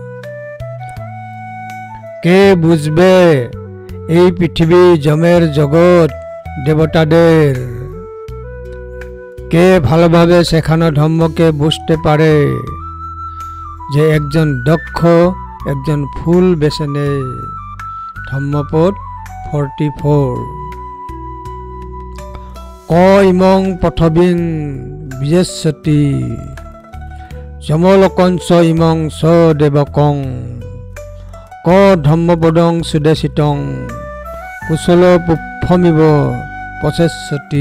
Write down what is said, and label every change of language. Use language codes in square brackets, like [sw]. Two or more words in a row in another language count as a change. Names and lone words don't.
[bn] কে বুঝবে এই পৃথিবী যমের জগৎ দেবতাদের। কে ভালোভাবে শেখানো ধর্মকে বুঝতে পারে যে একজন দক্ষ একজন ফুল বেছে নেয়। ধর্মপদ 44। [pi] ক ইমং পথবিং বিজেষ্যতি যমলোকঞ্চ ইমং স দেবকং ক ধর্মপদং সুদেশিতং কুশল পুষ্পমিব পচেষ্যতি।